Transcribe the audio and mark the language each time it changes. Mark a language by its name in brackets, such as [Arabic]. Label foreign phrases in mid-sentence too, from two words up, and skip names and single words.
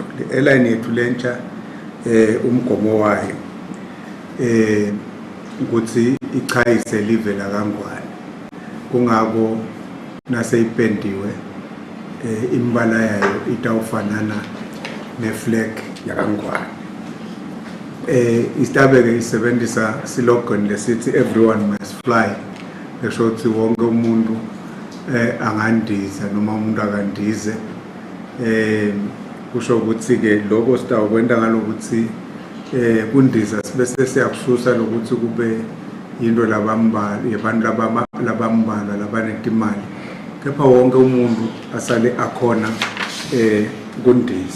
[Swati] Le airline yethu lentsha umgomo wayo ukuthi ichayise live la kangwane kungako naseyipendiwe imbala yayo itawufanana neflag yakangwane. Istabeke isebenzisa slogan lesithi [English] everyone must fly, [Swati] esho ukuthi wonke umuntu angandiza noma umuntu akandize. Kusho ukuthi ke lokho sitawukwenda ngalokuthi kundiza bese siyakususa lokuthi kube into labambala yabantu labambala labanetimali, kepha wonke umuntu asale akhona kundiza.